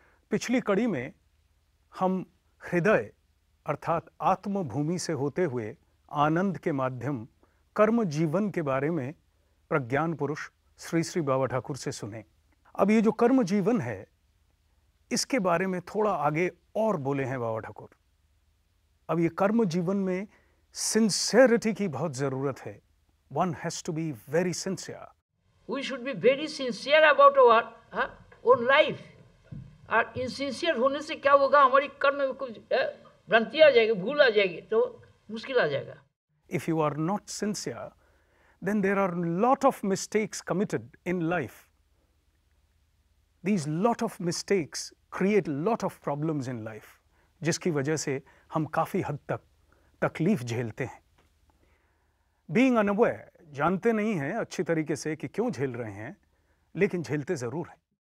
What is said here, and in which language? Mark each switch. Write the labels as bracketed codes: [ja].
[hi] पिछली कड़ी में हम हृदय अर्थात आत्मभूमि से होते हुए आनंद के माध्यम कर्म जीवन के बारे में प्रज्ञान पुरुष श्री श्री बाबा ठाकुर से सुने। अब ये जो कर्म जीवन है इसके बारे में थोड़ा आगे और बोले हैं बाबा ठाकुर। अब ये कर्म जीवन में सिंसियरिटी की बहुत जरूरत है। [en] One has to be very sincere. We should be very sincere about our own life. [hi] और इनसिंसियर होने से क्या होगा, हमारी कर्म में कुछ भ्रांति आ जाएगी, भूल आ जाएगी, तो मुश्किल आ जाएगा। [en] If you are not sincere, then there are lot of mistakes committed in life. These lot of mistakes create lot of problems in life, [hi] जिसकी वजह से हम काफी हद तक तकलीफ झेलते हैं। [en] Being unaware, [hi] जानते नहीं हैं अच्छी तरीके से कि क्यों झेल रहे हैं, लेकिन झेलते जरूर हैं।